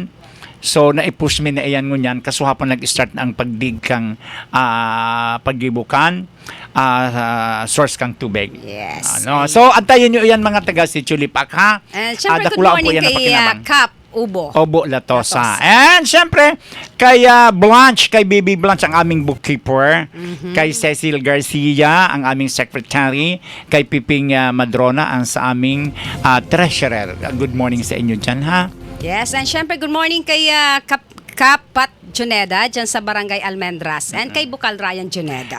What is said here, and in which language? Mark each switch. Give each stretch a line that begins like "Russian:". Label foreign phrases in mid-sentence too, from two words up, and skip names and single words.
Bikol: So naipush mi na iyan ngunyan kasuhapon nag-start na ang pagdig kang paggibukan source kang tubig.
English: Yes.
Filipino: So antayin nyo iyan mga taga Sitio Lipak, ha? And syempre
English: good morning
Filipino: kay Kap Ubo. Obo Latosa. And syempre, kay Blanche, kay Baby Blanche, ang aming bookkeeper. Kay Cecil Garcia, ang aming secretary. Kay Piping Madrona, ang sa aming treasurer.
English: Good morning
Filipino: sa inyo dyan, ha? Yes, and syempre
English: good morning
Filipino: kay Kapat Juneda dyan sa Barangay Almendras and kay Bukal Ryan Juneda.